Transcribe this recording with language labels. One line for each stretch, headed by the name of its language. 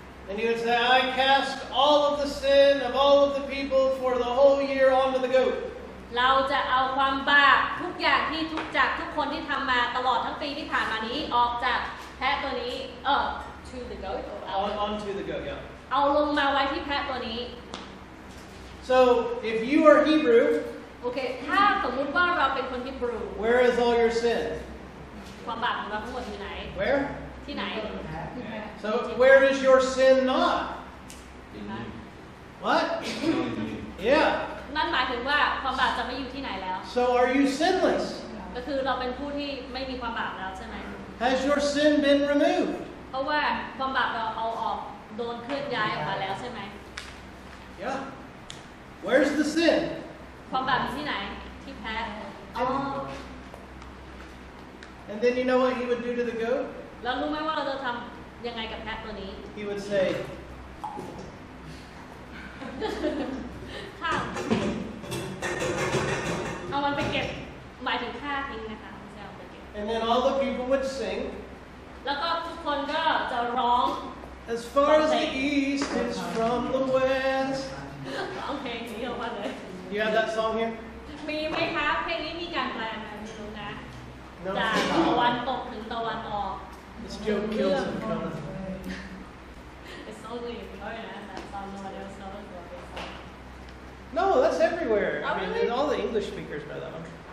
English: and he would say, I cast all of the sin of all of the people for the whole year onto the goat.
Thai: เราจะเอาความบาปทุกอย่างที่ทุกคนที่ทำมาตลอดทั้งปีที่ผ่านมานี้ออกจากแพะตัวนี้
English: to the goat Onto the goat, yeah.
Thai: เอาลงมาไว้ที่แพะตัวนี้
English: So if you are Hebrew,
Thai: โอเคถ้าสมมุติว่าเราเป็นคนฮิบรู
English: where is all your sin?
Thai: ความบาปของเราทั้งหมดอยู่ไหน
English: Where?
Thai: ที่ไหน
English: So where is your sin not? Huh? What? Yeah.
Thai: นั่นหมายถึงว่าความบาปจะไม่อยู่ที่ไหนแล้ว
English: So are you sinless?
Thai: ก็คือเราเป็นผู้ที่ไม่มีความบาปแล้วใช่ไหม
English: Has your sin been removed?
Thai: เพราะว่าความบาปเราเอาออกโดนเคลื่อนย้ายออกมาแล้วใช่ไหม
English: Yeah. Where's the sin?
Thai: ความบาปอยู่ที่ไหนที่แพ้อ๋อ
English: And then you know what he would do to the goat?
Thai: แล้วรู้ไหมว่าเราจะทำยังไงกับแพะตัวนี้
English: He would say,
Thai: ข้าวเอามันไปเก็บหมายถึงฆ่าทิ้งนะคะไม่ใช่เอาไปเก็บ
English: and then all the people would sing,
Thai: แล้วก็ทุกคนก็จะร้อง
English: as far as the east is from the west.
Thai: ร้องเพลงนี้ออกมาเลย
English: You have that song here?
Thai: มีไหมคะเพลงนี้มีการแปลไหมไม่รู้นะ
English: No.
Thai: จากตะวันตกถึงตะวันออก
English: This joke kills him coming. It's only in Florida that song nobody else knows what it's song. No, that's everywhere. Oh, I mean, really? all the English speakers know that one.